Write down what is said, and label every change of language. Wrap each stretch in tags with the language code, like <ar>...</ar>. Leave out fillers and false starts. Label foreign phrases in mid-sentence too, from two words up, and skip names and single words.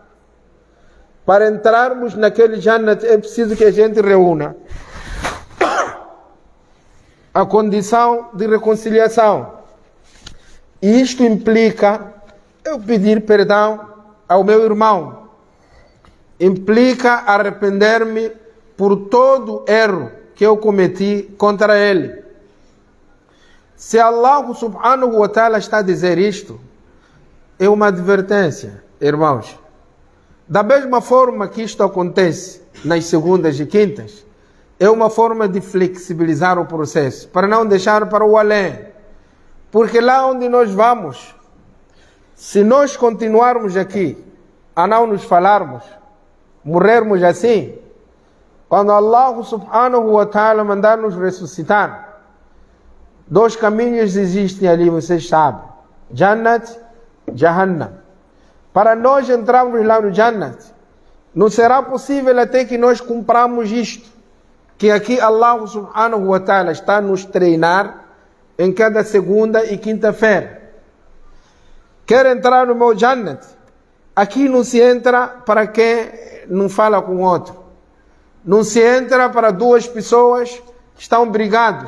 <pt>Para entrarmos naquele Jannat é preciso que a gente reúna a condição de reconciliação. E isto implica eu pedir perdão ao meu irmão implica arrepender-me por todo erro que eu cometi contra ele. Se Allah</pt> <ar>سبحانه وتعالى</ar> <pt>está a dizer isto, é uma advertência, irmãos. Da mesma forma que isto acontece nas segundas e quintas, é uma forma de flexibilizar o processo, para não deixar para o além. Porque lá onde nós vamos, se nós continuarmos aqui a não nos falarmos, morrermos assim, quando Allah</pt> <ar>سبحانه وتعالى</ar> <pt>mandar nos ressuscitar, 2 caminhos existem ali, vocês sabem. Jannat, Jahannam. Para nós entrarmos lá no Jannat, não será possível até que nós cumpramos isto, que aqui Allah</pt> <ar>سبحانه وتعالى</ar> <pt>está a nos treinar em cada segunda e quinta-feira. Quer entrar no meu Jannat? Aqui não se entra para quem não fala com o outro. Não se entra para 2 pessoas que estão brigados.</pt>